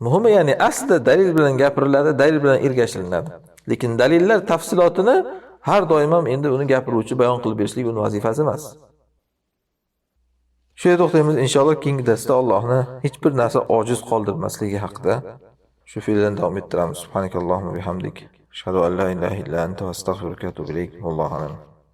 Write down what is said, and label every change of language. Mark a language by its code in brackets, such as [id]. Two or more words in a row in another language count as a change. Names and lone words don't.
[uz] Muhimi ya'ni aslida dalil bilan gapiriladi, dalil bilan ergashilinadi. Lekin dalillar tafsilotini har doim ham endi uni gapiruvchi bayon qilib berishlik uning vazifasi emas. Shu yerda to'xtaymiz. Inshaalloh keyingi darsda Allohni hech bir narsa ojiz qoldirmasligi haqida shu fe'ldan davom ettiramiz. [ar] سبحانك اللهم بحمدك. أشهد أن لا إله إلا أنت أستغفرك وأتوب إليك. والله أعلم.